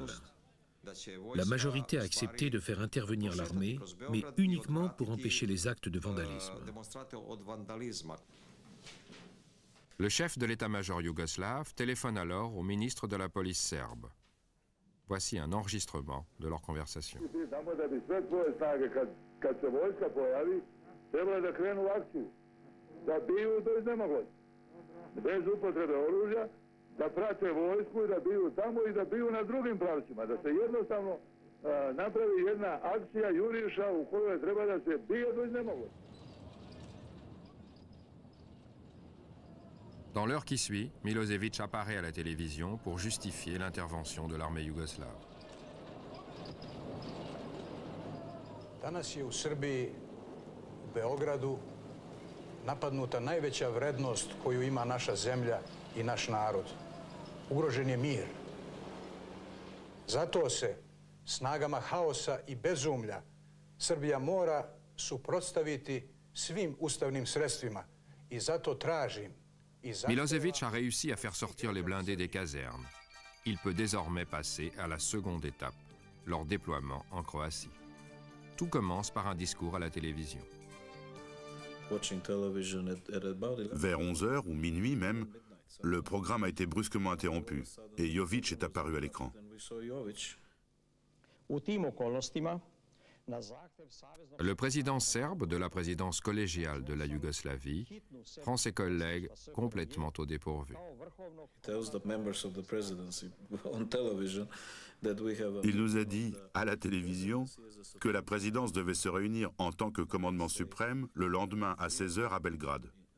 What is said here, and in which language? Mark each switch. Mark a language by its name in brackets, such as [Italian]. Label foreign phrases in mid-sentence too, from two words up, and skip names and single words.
[French] La majorité a accepté de faire intervenir l'armée, mais uniquement pour empêcher les actes de vandalisme. Le chef de l'état-major yougoslave téléphone alors au ministre de la police serbe. Voici un enregistrement de leur conversation. [Serbian] Bez upotrebe oružja, da prate vojsku i da biju tamo i da biju na drugim pravcima, da se jednostavno napravi jedna akcija juriša u kojoj treba da se bije do iznemoglosti. [French] Dans l'heure qui suit, Milošević apparaît à la télévision pour justifier l'intervention de l'armée yougoslave. [Serbian] Danas je u Srbiji, u Beogradu, napadnuta najveća vrednost koju ima naša zemlja i naš narod. Ugrožen je mir. Zato se snagama haosa i bezumlja Srbija mora suprotstaviti svim ustavnim sredstvima i zato tražim. [French] Milošević a réussi à faire sortir les blindés des casernes. Il peut désormais passer à la seconde étape, leur déploiement en Croatie. Tout commence par un discours à la télévision. Vers 11h ou minuit même, le programme a été brusquement interrompu et Jović est apparu à l'écran. [Serbian] U tim okolnostima [French] Le président serbe de la présidence collégiale de la Yougoslavie prend ses collègues complètement au dépourvu. Il nous a dit à la télévision que la présidence devait se réunir en tant que commandement suprême le lendemain à 16h à Belgrade.